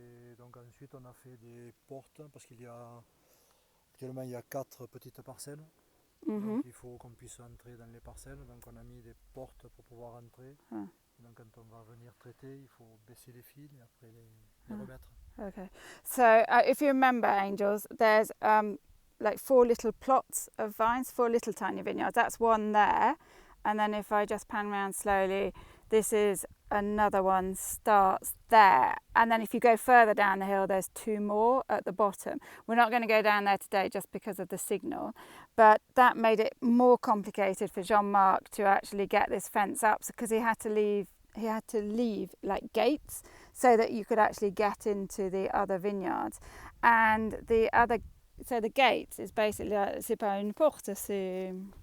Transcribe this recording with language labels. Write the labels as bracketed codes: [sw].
[fr] Et donc ensuite on a fait des portes parce actuellement il y a 4 petites parcelles. Donc il faut qu'on puisse entrer dans les parcelles. Donc on a mis des portes pour pouvoir entrer. Donc quand on va venir traiter, il faut baisser les fils et après les remettre. [en] Okay. So if you remember, Angels, there's like 4 little plots of vines, 4 little tiny vineyards. That's one there. And then if I just pan around slowly, this is another one, starts there. And then if you go further down the hill, there's 2 more at the bottom. We're not going to go down there today just because of the signal. But that made it more complicated for Jean-Marc to actually get this fence up because he had to leave like gates so that you could actually get into the other vineyards. And so the gates is basically, [fr] c'est pas une porte, c'est...